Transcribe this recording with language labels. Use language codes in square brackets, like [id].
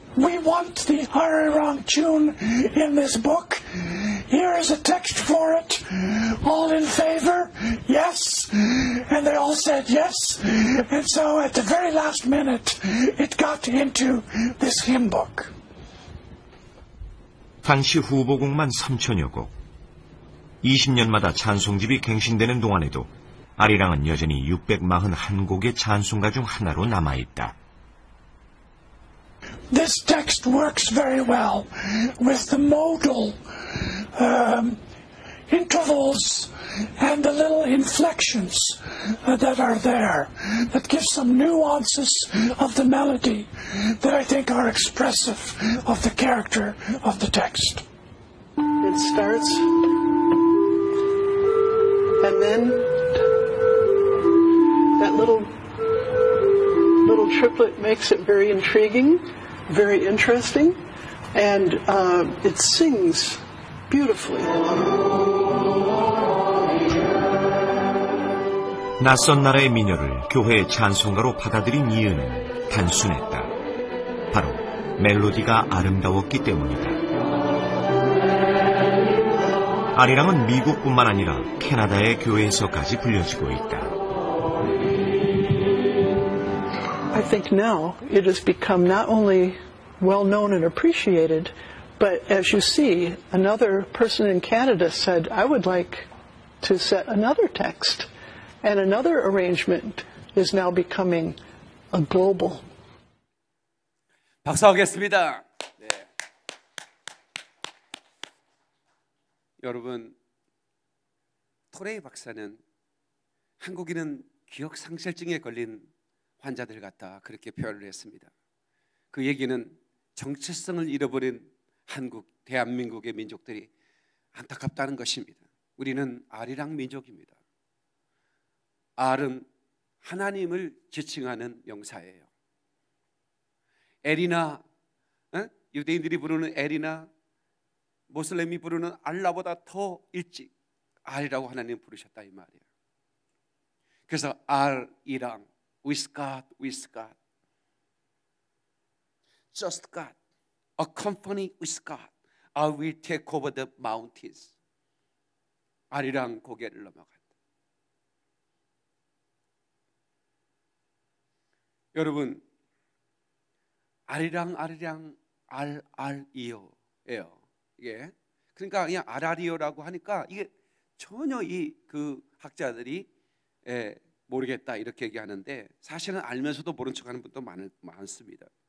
[en] We want the Arirang tune in this book. Here is a text for it. All in favor? Yes. And they all said yes. And so at the very last minute, it got into this hymn book. [ko] 당시 후보곡만 3,000여 곡. 20년마다 찬송집이 갱신되는 동안에도 아리랑은 여전히 641곡의 찬송가 중 하나로 남아있다. [en] this text works very well with the modal intervals and the little inflections that are there, that give some nuances of the melody that I think are expressive of the character of the text. It starts, and then that little triplet makes it very intriguing, very interesting, and it sings beautifully. [ko] 낯선 나라의 민요를 교회의 찬송가로 받아들인 이유는 단순했다. 바로 멜로디가 아름다웠기 때문이다. 아리랑은 미국뿐만 아니라 캐나다의 교회에서까지 불려지고 있다. [en] I think now it has become not only well known and appreciated, but as you see, another person in Canada said, I would like to set another text. And another arrangement is now becoming a global. [ko] 박수하겠습니다. 네. 여러분, 토레이 박사는 한국인은 기억상실증에 걸린 환자들 같다, 그렇게 표현을 했습니다. 그 얘기는 정체성을 잃어버린 한국, 대한민국의 민족들이 안타깝다는 것입니다. 우리는 아리랑 민족입니다. 알은 하나님을 지칭하는 명사예요. 에리나, 유대인들이 부르는 에리나, 모슬렘이 부르는 알라보다 더 일찍 알이라고 하나님 부르셨다, 이 말이에요. 그래서 알이랑 [en] with God, with God, just God, accompany with God, I will take over the mountains. [ko] 알이랑 고개를 넘어간다. 여러분, 아리랑 알이요예요. 이게 그러니까 그냥 알아리요라고 하니까 이게 전혀 이 그 학자들이 모르겠다 이렇게 얘기하는데 사실은 알면서도 모른 척하는 분도 많습니다.